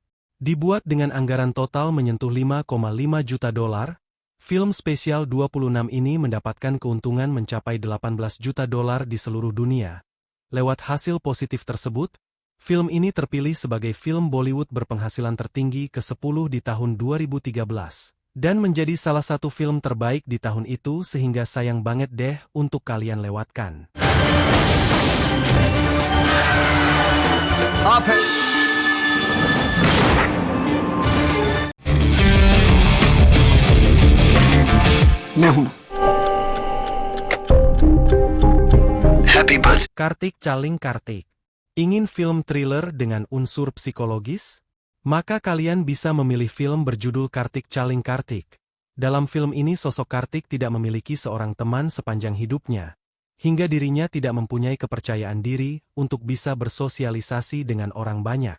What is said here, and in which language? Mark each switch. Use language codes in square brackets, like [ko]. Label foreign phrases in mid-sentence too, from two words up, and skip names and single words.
[id] Dibuat dengan anggaran total menyentuh $5,5 juta, film spesial 26 ini mendapatkan keuntungan mencapai $18 juta di seluruh dunia. Lewat hasil positif tersebut, film ini terpilih sebagai film Bollywood berpenghasilan tertinggi ke-10 di tahun 2013. Dan menjadi salah satu film terbaik di tahun itu sehingga sayang banget deh untuk kalian lewatkan. [hi] आप है मैं हूं [en] happy birthday [id] Kartik Chaling Kartik. Ingin film thriller dengan unsur psikologis? Maka kalian bisa memilih film berjudul Kartik Chaling Kartik. Dalam film ini sosok Kartik tidak memiliki seorang teman sepanjang hidupnya, hingga dirinya tidak mempunyai kepercayaan diri untuk bisa bersosialisasi dengan orang banyak.